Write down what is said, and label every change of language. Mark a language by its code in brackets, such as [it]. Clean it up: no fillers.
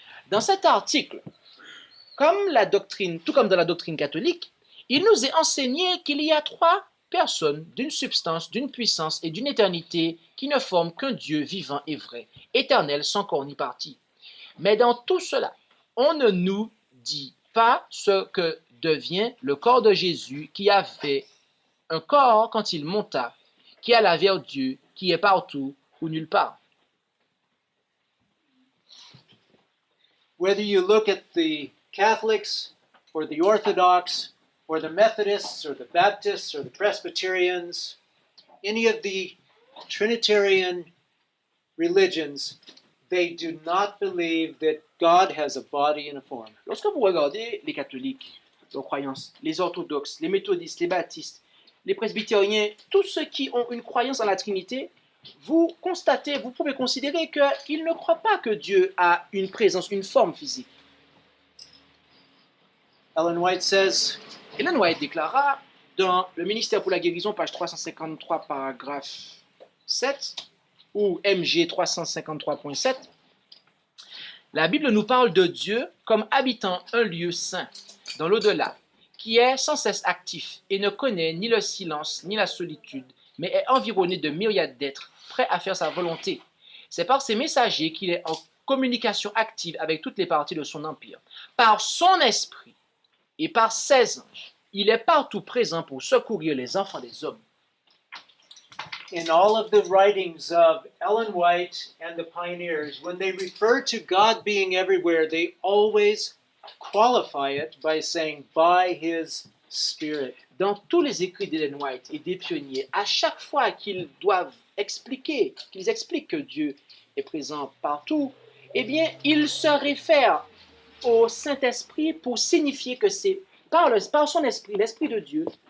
[fr] Dans cet article, tout comme dans la doctrine catholique, il nous est enseigné qu'il y a 3 personnes d'une substance, d'une puissance et d'une éternité qui ne forment qu'un Dieu vivant et vrai, éternel sans corps ni partie. Mais dans tout cela, on ne nous dit pas ce que devient le corps de Jésus qui avait un corps quand il monta, qui alla vers Dieu, qui est partout ou nulle part. [en] Whether you look at the Catholics or the Orthodox or the Methodists or the Baptists or the Presbyterians, any of the Trinitarian religions, they do not believe that God has a body and a form. [fr] Lorsque vous regardez les catholiques, leurs croyances, les orthodoxes, les méthodistes, les baptistes, les presbytériens, tous ceux qui ont une croyance en la Trinité, vous pouvez considérer qu'ils ne croient pas que Dieu a une présence, une forme physique. [en] Ellen White says, [fr] Ellen White déclara dans le ministère pour la guérison, page 353, paragraphe 7, ou MG 353.7, la Bible nous parle de Dieu comme habitant un lieu saint, dans l'au-delà, qui est sans cesse actif et ne connaît ni le silence ni la solitude, mais est environné de myriades d'êtres prêts à faire sa volonté. C'est par ses messagers qu'il est en communication active avec toutes les parties de son empire. Par son esprit et par ses anges, il est partout présent pour secourir les enfants des hommes. [en] in all of the writings of Ellen White and the pioneers, when they refer to God being everywhere, they always qualify it by saying, by His Spirit. [fr] Dans tous les écrits d'Ellen White et des pionniers, à chaque fois qu'ils expliquent que Dieu est présent partout, eh bien, ils se réfèrent au Saint-Esprit pour signifier que c'est par son esprit, l'Esprit de Dieu,